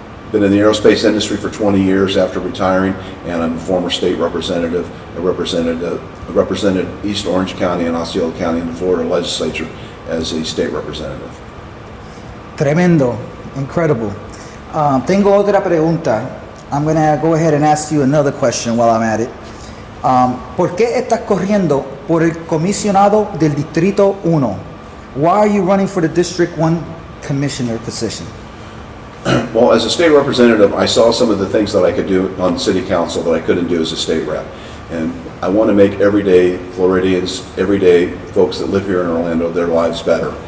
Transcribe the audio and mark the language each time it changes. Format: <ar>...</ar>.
<en>Been in the aerospace industry for 20 years after retiring, and I'm a former state representative. I represented East Orange County and Osceola County in the Florida legislature as a state representative.</en> <es>Tremendo,</es> <en>incredible.</en> <es>Tengo otra pregunta.</es> <en>I'm going to go ahead and ask you another question while I'm at it.</en> <es>¿Por qué estás corriendo por el comisionado del Distrito 1?</es> <en>Why are you running for the District 1 Commissioner position? Well, as a state representative, I saw some of the things that I could do on city council that I couldn't do as a state rep. And I want to make everyday Floridians, everyday folks that live here in Orlando, their lives better.</en>